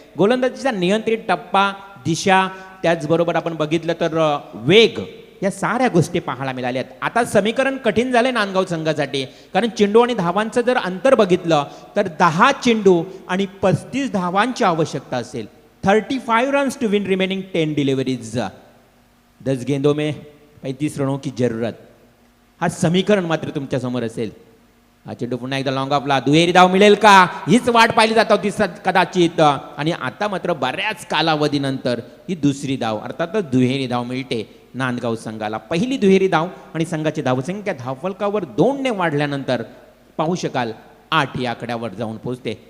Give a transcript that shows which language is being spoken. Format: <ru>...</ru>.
<mr>गोलंदाजीचा नियंत्रित टप्पा, दिशा, त्याचबरोबर आपण बघितलं तर वेग, या साऱ्या गोष्टी पाहायला मिळाल्या आहेत. आता समीकरण कठीण झालंय नांदगाव संघासाठी, कारण चेंडू आणि धावांचं जर अंतर बघितलं तर 10 चेंडू आणि 35 धावांची आवश्यकता असेल.</mr> <en>35 runs to win remaining 10 deliveries,</en> <hi>10 गेंदों में 35 रनों की जरूरत.</hi> <mr>हा समीकरण मात्र तुमच्या समोर असेल. हा चेंडू पुन्हा एकदा लॉंग ऑफला, दुहेरी धाव मिळेल का हीच वाट पाहिली जात होती कदाचित. आणि आता मात्र बऱ्याच कालावधीनंतर ही दुसरी धाव, अर्थातच दुहेरी धाव मिळते नांदगाव संघाला. पहिली दुहेरी धाव आणि संघाची धावसंख्या धावफलकावर 2ने वाढल्यानंतर पाहू शकाल 8 या आकड्यावर जाऊन पोहोचते.</mr>